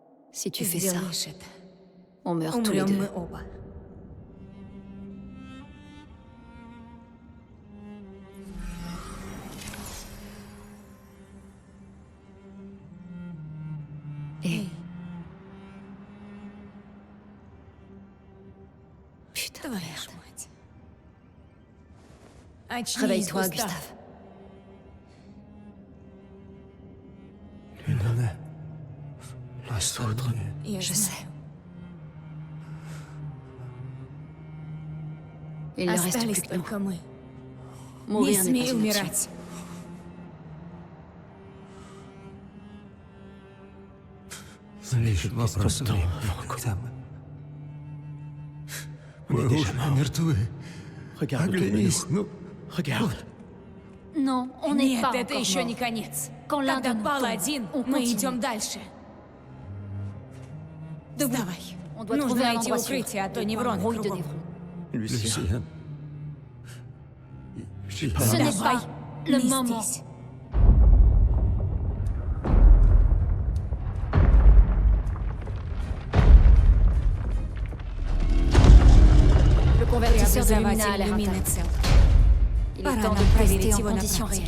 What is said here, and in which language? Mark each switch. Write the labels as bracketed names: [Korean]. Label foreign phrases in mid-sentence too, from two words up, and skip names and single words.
[French] Si tu fais ça, [Russian] Сделаешь это. [French] on meurt tous les [Russian] Умрем [French] deux. [Russian] мы оба. [French] Et... Putain, [Russian] Твою [French] merde. [Russian] мать. Очнись, [French] Réveille-toi, [Russian] Густав. [French] Gustave. [Russian] Я [French] Je [Russian] знаю. [French] sais. Il ne reste [Russian] Остались [French] plus que nous. [Russian] только мы. Не [French] Mourir n'est pas [Russian] смей [French] une option. [Russian] умирать. Лишь вопрос времени, когда мы уже мертвы. Оглянись, ну, [French] Regarde. Non, on n'est [Russian] Нет, [French] pas [Russian] это [French] encore [Russian] еще [French] mort. [Russian] не конец. [French] Quand l'un [Russian] Когда [French] de nous [Russian] пал [French] tombe, [Russian] один, [French] on [Russian] мы [French] continue. [Russian] идем дальше. Давай. [French] On doit [Russian] Нужно [French] trouver un [Russian] найти [French] endroit sûr. [Russian] укрытие, а то невроны [French] Embrouille de [Russian] кругом. [French] Névron. [Russian] Люсиан. [French] Ce n'est [Russian] Давай, [French] pas le [Russian] не [French] moment. [Russian] здесь. [French] Le convertisseur de Lumina a [Russian] Преобразователь [French] l'air [Russian] Люмины [French] intact. [Russian] цел. [French] Il est [Russian] Пора [French] temps [Russian] нам [French] de [Russian] проверить [French] tester en [Russian] его на [French] conditions [Russian] практике.